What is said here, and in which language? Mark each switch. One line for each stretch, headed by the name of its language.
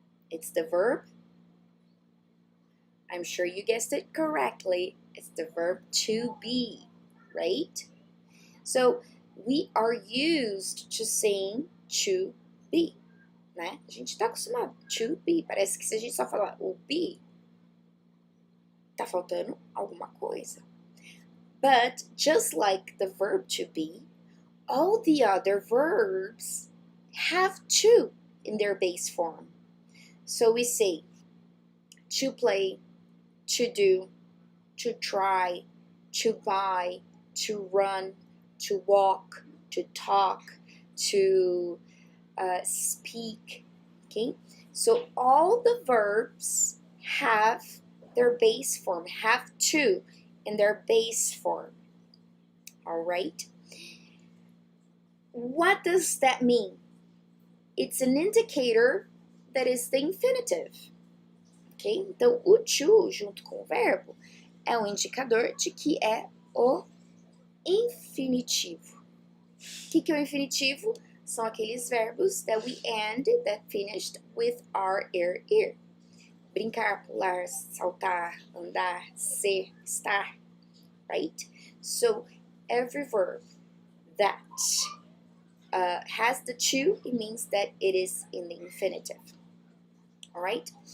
English: It's the verb, I'm sure you guessed it correctly, it's the verb to be, right? So, we are used to saying to be, né?
Portuguese: A gente tá acostumado, to be. Parece que se a gente só falar o be, tá faltando alguma coisa.
English: But, just like the verb to be, all the other verbs have to in their base form. So we say to play, to do, to try, to buy, to run, to walk, to talk, to speak, okay? So all the verbs have their base form, have to in their base form, all right? What does that mean? It's an indicator that is the infinitive, ok?
Portuguese: Então, o to, junto com o verbo, é um indicador de que é o infinitivo. O que é o infinitivo? São aqueles verbos
English: that we end, that finished with R, er.
Portuguese: Brincar, pular, saltar, andar, ser, estar, right?
English: So, every verb that has the to, it means that it is in the infinitive. All right?